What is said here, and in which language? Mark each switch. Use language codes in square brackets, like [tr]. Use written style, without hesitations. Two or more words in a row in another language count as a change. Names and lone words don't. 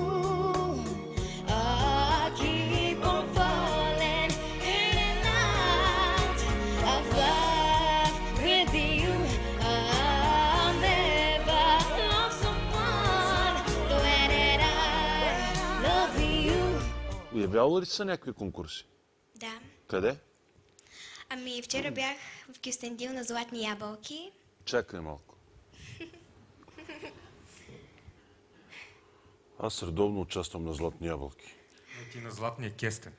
[en] I keep on falling in and out of love with you. I'll never love someone the way that I love you. [bg] Явявала ли са някакви конкурси? Да. Къде? Ами вчера бях в Кюстендил на Златни ябълки. Чакай малко. Аз редовно участвам на Златни ябълки. Ти на Златния кестен.